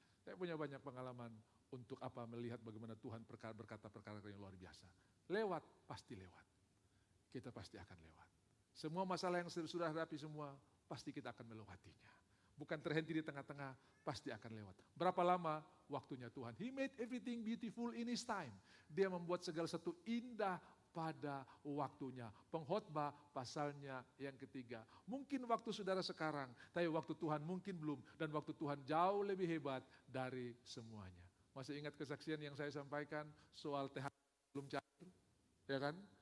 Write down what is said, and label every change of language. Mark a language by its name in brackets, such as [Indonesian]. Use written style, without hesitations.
[Indonesian] Saya punya banyak pengalaman untuk melihat bagaimana Tuhan berkata perkara yang luar biasa. Lewat, pasti lewat. Kita pasti akan lewat. Semua masalah yang sudah hadapi semua, pasti kita akan melewatinya. Bukan terhenti di tengah-tengah, pasti akan lewat. Berapa lama waktunya Tuhan? [English] He made everything beautiful in His time. [Indonesian] Dia membuat segala sesuatu indah pada waktunya. Pengkhotbah pasalnya yang ketiga. Mungkin waktu saudara sekarang, tapi waktu Tuhan mungkin belum. Dan waktu Tuhan jauh lebih hebat dari semuanya. Masih ingat kesaksian yang saya sampaikan soal THR belum cair? Ya kan?